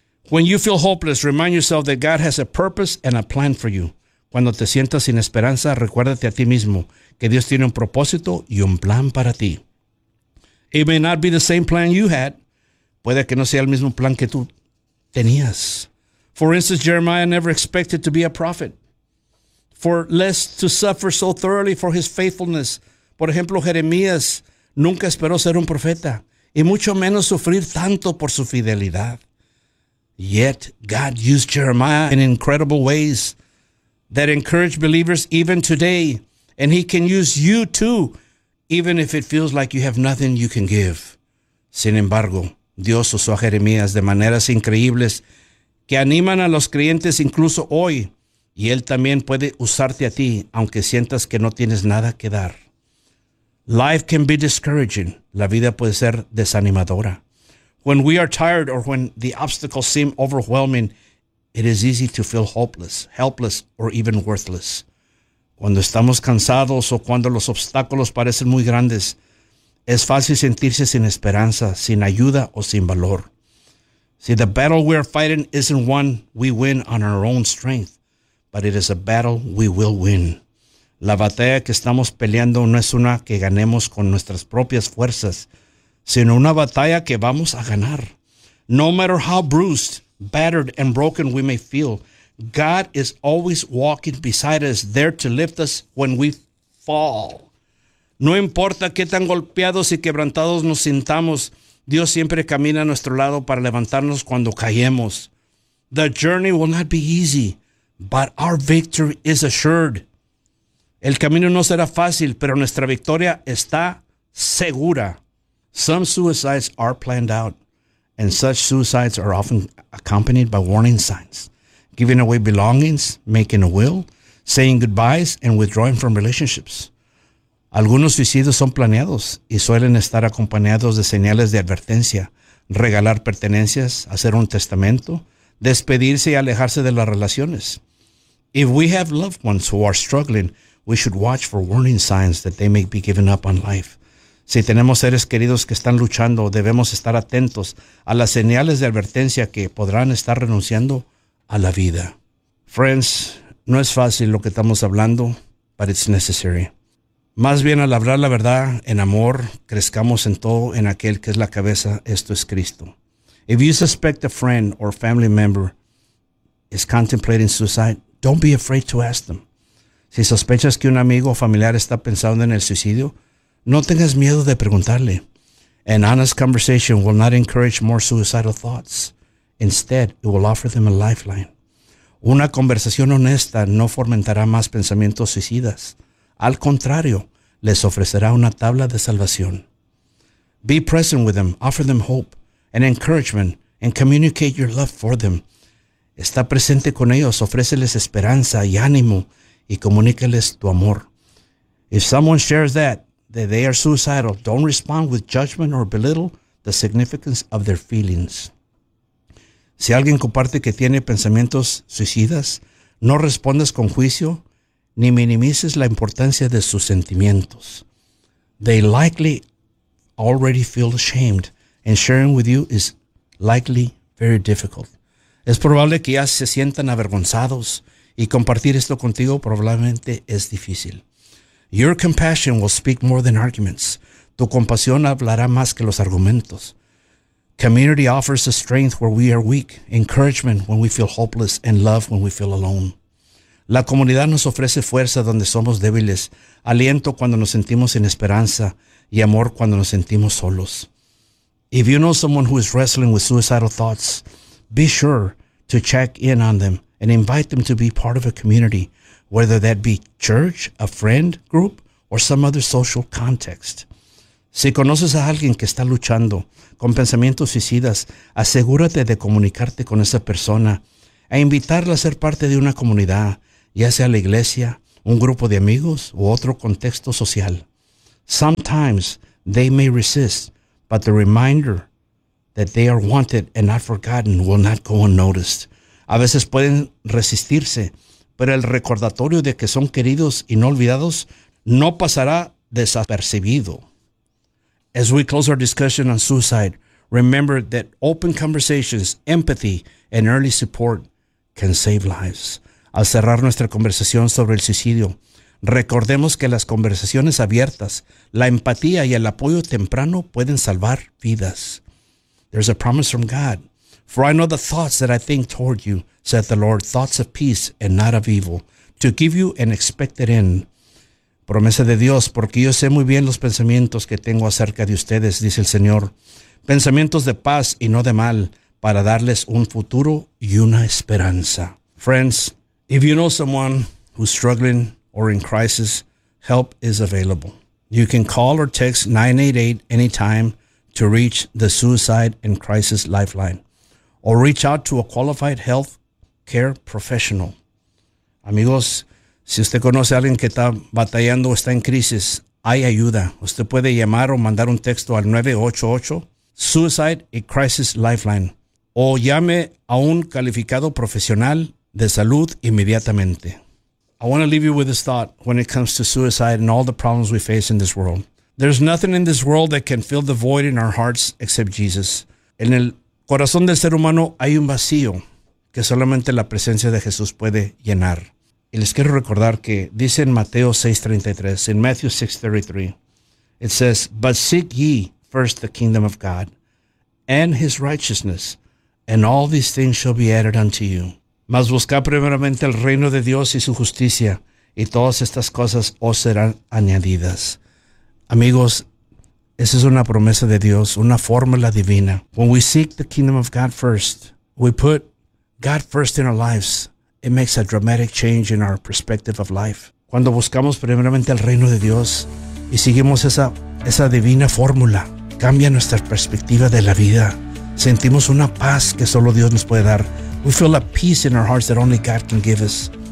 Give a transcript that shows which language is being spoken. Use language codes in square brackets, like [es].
[en] When you feel hopeless, remind yourself that God has a purpose and a plan for you. [es] Cuando te sientas sin esperanza, recuérdate a ti mismo que Dios tiene un propósito y un plan para ti. [en] It may not be the same plan you had. [es] Puede que no sea el mismo plan que tú tenías. [en] For instance, Jeremiah never expected to be a prophet. For less to suffer so thoroughly for his faithfulness. [es] Por ejemplo, Jeremías nunca esperó ser un profeta y mucho menos sufrir tanto por su fidelidad. [en] Yet, God used Jeremiah in incredible ways that encourage believers even today. And he can use you too, even if it feels like you have nothing you can give. [es] Sin embargo, Dios usó a Jeremías de maneras increíbles que animan a los creyentes incluso hoy. Y él también puede usarte a ti, aunque sientas que no tienes nada que dar. [en] Life can be discouraging. [es] La vida puede ser desanimadora. [en] When we are tired or when the obstacles seem overwhelming, it is easy to feel hopeless, helpless, or even worthless. [es] Cuando estamos cansados o cuando los obstáculos parecen muy grandes, es fácil sentirse sin esperanza, sin ayuda o sin valor. [en] See, the battle we are fighting isn't one we win on our own strength, but it is a battle we will win. [es] La batalla que estamos peleando no es una que ganemos con nuestras propias fuerzas, sino una batalla que vamos a ganar. [en] No matter how bruised, battered, and broken we may feel, God is always walking beside us, there to lift us when we fall. [es] No importa qué tan golpeados y quebrantados nos sintamos, Dios siempre camina a nuestro lado para levantarnos cuando caemos. [en] The journey will not be easy, but our victory is assured. [es] El camino no será fácil, pero nuestra victoria está segura. [en] Some suicides are planned out, and such suicides are often accompanied by warning signs. Giving away belongings, making a will, saying goodbyes, and withdrawing from relationships. [es] Algunos suicidios son planeados y suelen estar acompañados de señales de advertencia. Regalar pertenencias, hacer un testamento, despedirse y alejarse de las relaciones. [en] If we have loved ones who are struggling, we should watch for warning signs that they may be giving up on life. [es] Si tenemos seres queridos que están luchando, debemos estar atentos a las señales de advertencia que podrán estar renunciando a la vida. Friends, no es fácil lo que estamos hablando, [en] but it's necessary. [es] Más bien al hablar la verdad en amor, crezcamos en todo en aquel que es la cabeza, esto es Cristo. [en] If you suspect a friend or family member is contemplating suicide, don't be afraid to ask them. [es] Si sospechas que un amigo o familiar está pensando en el suicidio, no tengas miedo de preguntarle. [en] An honest conversation will not encourage more suicidal thoughts. Instead, it will offer them a lifeline. [es] Una conversación honesta no fomentará más pensamientos suicidas. Al contrario, les ofrecerá una tabla de salvación. [en] Be present with them, offer them hope and encouragement, and communicate your love for them. [es] Está presente con ellos, ofréceles esperanza y ánimo, y comunícales tu amor. [en] If someone shares that they are suicidal, don't respond with judgment or belittle the significance of their feelings. [es] Si alguien comparte que tiene pensamientos suicidas, no respondas con juicio ni minimices la importancia de sus sentimientos. [en] They likely already feel ashamed, and sharing with you is likely very difficult. [es] Es probable que ya se sientan avergonzados y compartir esto contigo probablemente es difícil. [en] Your compassion will speak more than arguments. [es] Tu compasión hablará más que los argumentos. [en] Community offers a strength where we are weak, encouragement when we feel hopeless, and love when we feel alone. [es] La comunidad nos ofrece fuerza donde somos débiles, aliento cuando nos sentimos sin esperanza, y amor cuando nos sentimos solos. [en] If you know someone who is wrestling with suicidal thoughts, be sure to check in on them and invite them to be part of a community, whether that be church, a friend group, or some other social context. [es] Si conoces a alguien que está luchando con pensamientos suicidas, asegúrate de comunicarte con esa persona e invitarla a ser parte de una comunidad, ya sea la iglesia, un grupo de amigos u otro contexto social. [en] Sometimes they may resist, but the reminder that they are wanted and not forgotten will not go unnoticed. [es] A veces pueden resistirse, pero el recordatorio de que son queridos y no olvidados no pasará desapercibido. [en] As we close our discussion on suicide, remember that open conversations, empathy, and early support can save lives. [es] Al cerrar nuestra conversación sobre el suicidio, recordemos que las conversaciones abiertas, la empatía y el apoyo temprano pueden salvar vidas. [en] There's a promise from God. For I know the thoughts that I think toward you, saith the Lord, thoughts of peace and not of evil, to give you an expected end. [es] Promesa de Dios, porque yo sé muy bien los pensamientos que tengo acerca de ustedes, dice el Señor. Pensamientos de paz y no de mal, para darles un futuro y una esperanza. [en] Friends, if you know someone who's struggling or in crisis, help is available. You can call or text 988 anytime to reach the Suicide and Crisis Lifeline. Or reach out to a qualified health care professional. [es] Amigos, si usted conoce a alguien que está batallando o está en crisis, hay ayuda. Usted puede llamar o mandar un texto al 988 Suicide and Crisis Lifeline. O llame a un calificado profesional de salud inmediatamente. [en] I want to leave you with this thought when it comes to suicide and all the problems we face in this world. There's nothing in this world that can fill the void in our hearts except Jesus. [es] En el corazón del ser humano hay un vacío que solamente la presencia de Jesús puede llenar. Y les quiero recordar que dice en Mateo 6:33, en [en] Matthew 6:33, it says, "But seek ye first the kingdom of God and his righteousness, and all these things shall be added unto you." [es] Mas buscad primeramente el reino de Dios y su justicia, y todas estas cosas os serán añadidas. Amigos, esa es una promesa de Dios, una fórmula divina. [en] When we seek the kingdom of God first, we put God first in our lives, it makes a dramatic change in our perspective of life. [es] Cuando buscamos primeramente el reino de Dios y seguimos esa divina fórmula, cambia nuestra perspectiva de la vida. Sentimos una paz que solo Dios nos puede dar. [en] We feel a peace in our hearts that only God can give us.